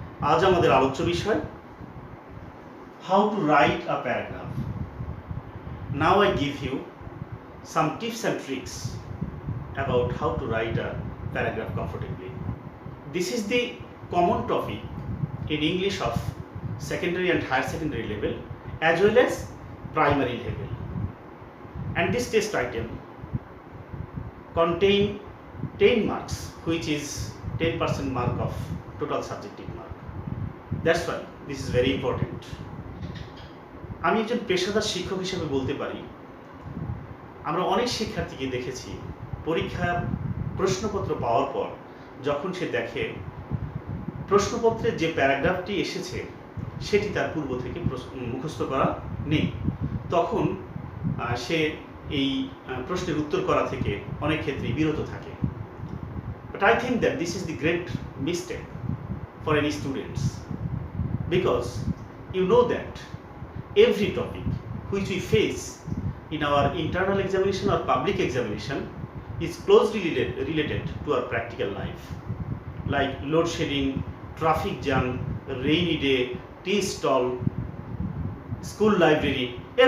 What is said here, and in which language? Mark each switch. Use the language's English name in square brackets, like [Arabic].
[Bangla] আজ আমাদের আলোচ্য বিষয় [English] How to write a paragraph. Now I give you some tips and tricks about how to write a paragraph comfortably. This is the common topic in English of secondary and higher secondary level as well as primary level. And this test item contain 10 marks, which is 10% mark of total subjective mark. That's why this is very important. [Bangla] আমি একজন পেশাদার শিক্ষক হিসেবে বলতে পারি, আমরা অনেক শিক্ষার্থীকে দেখেছি পরীক্ষার প্রশ্নপত্র পাওয়ার পর যখন সে দেখে প্রশ্নপত্রে যে প্যারাগ্রাফটি এসেছে সেটি তার পূর্ব থেকে মুখস্থ করা নেই, তখন সে এই প্রশ্নের উত্তর করা থেকে অনেক ক্ষেত্রেই বিরত থাকে। [English] But I think that this is the great mistake for any students, because you know that every topic which we face in our internal examination or public examination is closely related to our practical life, like load shedding, traffic jam, rainy day, tea stall, school library.